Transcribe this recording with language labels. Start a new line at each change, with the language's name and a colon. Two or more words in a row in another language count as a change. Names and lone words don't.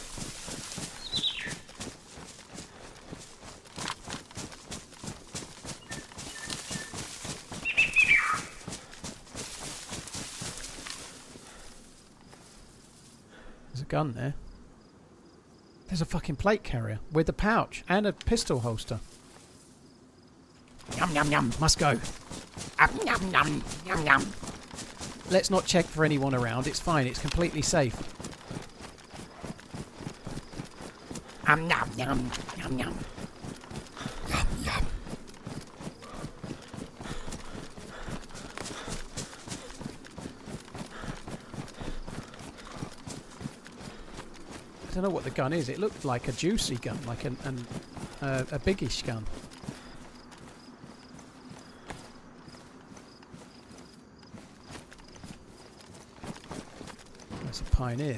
English: There's a gun there. There's a fucking plate carrier with a pouch and a pistol holster. Yum yum yum. Must go. Yum yum yum yum. Let's not check for anyone around. It's fine. It's completely safe. Yum yum yum yum yum. Yum yum. I don't know what the gun is. It looked like a juicy gun, like a biggish gun. That's a Pioneer.